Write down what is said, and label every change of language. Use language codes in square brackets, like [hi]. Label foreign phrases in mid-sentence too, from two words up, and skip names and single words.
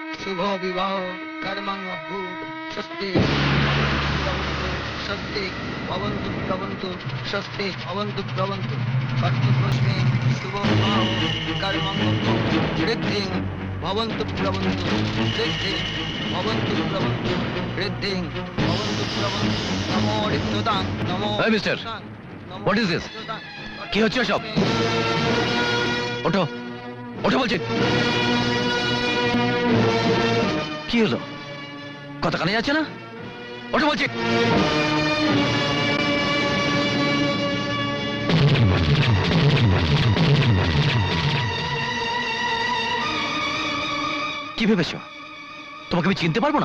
[sa] শুভ বিবাহ কর্মং ভূত স্বস্তি স্বস্তি ভবন্তু ভবন্তু স্বস্তি ভবন্তু ভবন্তু কর্তব্যস্মে শুভ বিবাহ কর্মং ভূত বৃদ্ধিং ভবন্তু ভবন্তু বৃদ্ধিং ভবন্তু ভবন্তু বৃদ্ধিং ভবন্তু ভবন্তু নমো ঋতুদান নমো [en] Hey, mister. What is this? [bn] কি হচ্ছে সব? ওঠো ওঠো বলছি। কি হলো? কথা কানে যাচ্ছে না? ওঠো বলছি। কি ভেবেছো তোমাকে আমি চিনতে পারবো না?